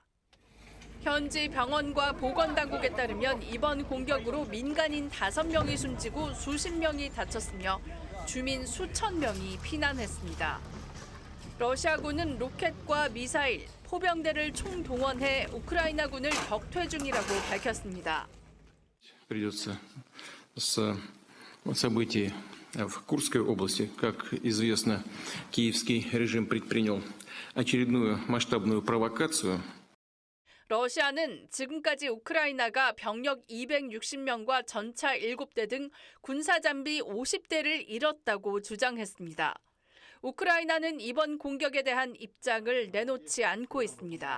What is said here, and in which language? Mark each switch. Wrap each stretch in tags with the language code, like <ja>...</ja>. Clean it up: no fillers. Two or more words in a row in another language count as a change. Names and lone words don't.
<ko>현지 병원과 보건당국에 따르면 이번 공격으로 민간인 5명이 숨지고 수십 명이 다쳤으며 주민 수천 명이 피난했습니다. 러시아군은 로켓과 미사일, 포병대를 총동원해 우크라이나군을 격퇴 중이라고 밝혔습니다.</ko> <ru>Придется с событий в Курской области. Как известно, киевский режим предпринял очередную масштабную провокацию.</ru> <ko>러시아는 지금까지 우크라이나가 병력 260명과 전차 7대 등 군사 장비 50대를 잃었다고 주장했습니다. 우크라이나는 이번 공격에 대한 입장을 내놓지 않고 있습니다.</ko>